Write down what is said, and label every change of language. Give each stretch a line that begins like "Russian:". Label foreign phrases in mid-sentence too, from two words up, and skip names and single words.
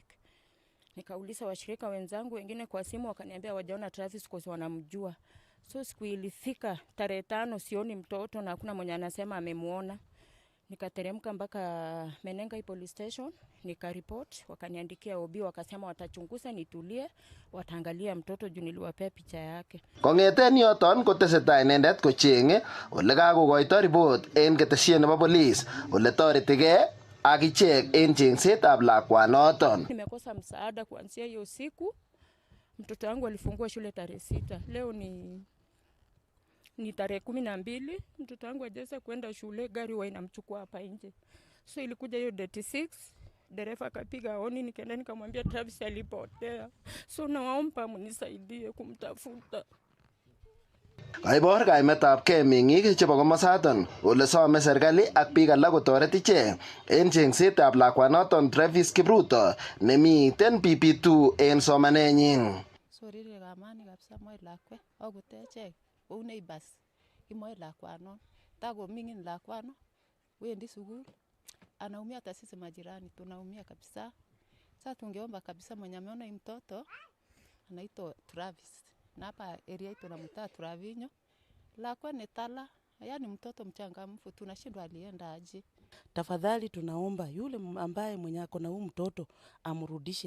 Swahili: Nikauliza washirika wenzangu wengine kwa simu, wakaniambia wajaona Travis kwa sababu wanamjua. So siku ilifika tarehe 5 sioni mtoto na hakuna mwenye anasema amemuona. Nikateremka mpaka Menengai
English: police station,
Swahili: nikaripoti, wakaniandikia OB, wakasema watachunguza, nitulie, wataangalia mtoto juu niliwapea picha yake.
Kalenjin: Kong'eten yoton kotesetai inendet kocheng'e ole kakokoito report en ketesiet nebo police ole toretigei ak ichek en chengsetab lakwanoton.
Swahili: Nimekosa msaada kuanzia hiyo siku. Mtoto wangu alifungua shule tarehe 6. Leo ni tarehe 12. Mtoto wangu hajaweza kwenda shule, gari inamchukua hapa nje. So ilikuja hiyo date 6, dereva akapiga honi, nikaenda nikamwambia Travis alipotea. So naomba mnisaidie kumtafuta.
Kalenjin: Kaibor kaimetab kei meng'ik chebo komosaton ole some serikali ak biik alak kotoret ichek en chengsetab lakwanoton Travis Kipruto nemiten PP2 en somanenyin. Sorire kamani kabisa moe lakwe akutechek kou neighbors imoe lakwanon tako mingin lakwano wendi sukul
Swahili: anaumia, hata sisi majirani tunaumia kabisa. Sasa tungeomba kabisa mwenye ameona mtoto anaitwa Travis na hapa area yetu tunamtaa Travinyo,
Kalenjin: lakwa ni tala,
Swahili: yani mtoto mchangamfu, tunashindwa alienda aje. Tafadhali tunaomba yule ambaye mwenye ako na huyu mtoto amrudishe.